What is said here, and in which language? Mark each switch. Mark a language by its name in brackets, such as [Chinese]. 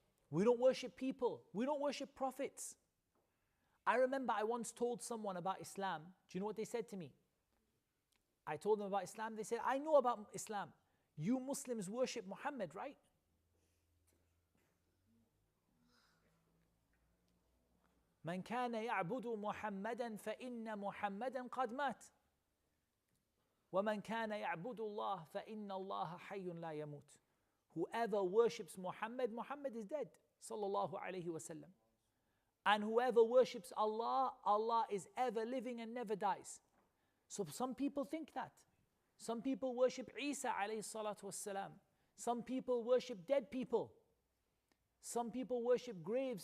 [English] We don't worship people. We don't worship prophets. I remember I once told someone about Islam. Do you know what they said to me? I told them about Islam. They said, I know about Islam. You Muslims worship Muhammad, right? [Arabic] من كان يعبد محمدا فإن محمدا قد مات ومن كان يعبد الله فإن الله حي لا يموت. [English] Whoever worships Muhammad, Muhammad is dead, sallallahu alayhi wasallam. And whoever worships Allah, Allah is ever living and never dies. So some people think that. Some people worship Isa alayhi salatu wassalam. Some people worship dead people. Some people worship graves.